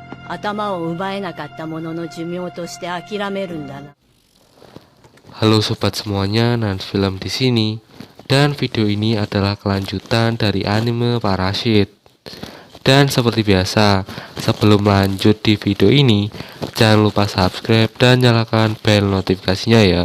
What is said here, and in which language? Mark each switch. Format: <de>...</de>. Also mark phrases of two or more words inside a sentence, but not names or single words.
<ja>頭を奪えなかった者の寿命として諦めるんだな。</ja> <id>Halo sobat semuanya, Nans Film di sini. Dan video ini adalah kelanjutan dari anime Parasit. Dan seperti biasa, sebelum lanjut di video ini, jangan lupa subscribe dan nyalakan bel notifikasinya ya.</id>